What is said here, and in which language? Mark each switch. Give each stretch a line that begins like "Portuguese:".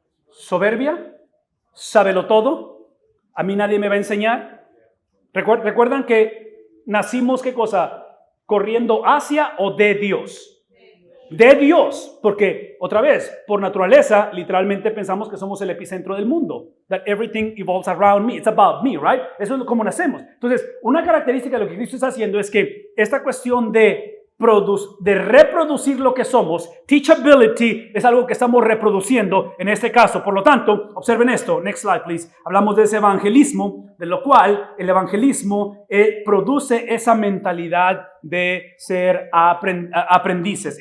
Spanish: soberbia, sábelo todo, a mí nadie me va a enseñar. ¿Recuerdan que nacimos, qué cosa? ¿Corriendo hacia o de Dios? De Dios, porque otra vez, por naturaleza, literalmente pensamos que somos el epicentro del mundo.
English: That everything evolves around me, it's about me, right?
Spanish: Eso es como nacemos. Entonces, una característica de lo que Cristo está haciendo es que esta cuestión de reproducir lo que somos, teachability, es algo que estamos reproduciendo en este caso. Por lo tanto, observen esto,
English: next slide please.
Spanish: Hablamos de ese evangelismo, de lo cual el evangelismo produce esa mentalidad de ser aprendices.